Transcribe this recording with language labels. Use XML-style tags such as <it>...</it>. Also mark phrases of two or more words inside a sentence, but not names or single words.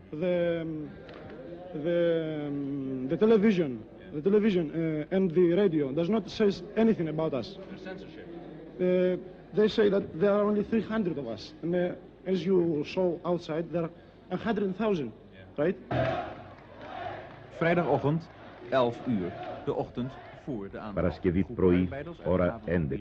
<en>The television and the radio does not say anything about us. The censorship. They say that there are only 300 of us, and as you saw outside, there are 100,000, right?</en> <nl>Vrijdagochtend, 11 uur, de ochtend voor de aanvang.</nl> <el>Παρασκευή πρωί, ώρα 11.</el>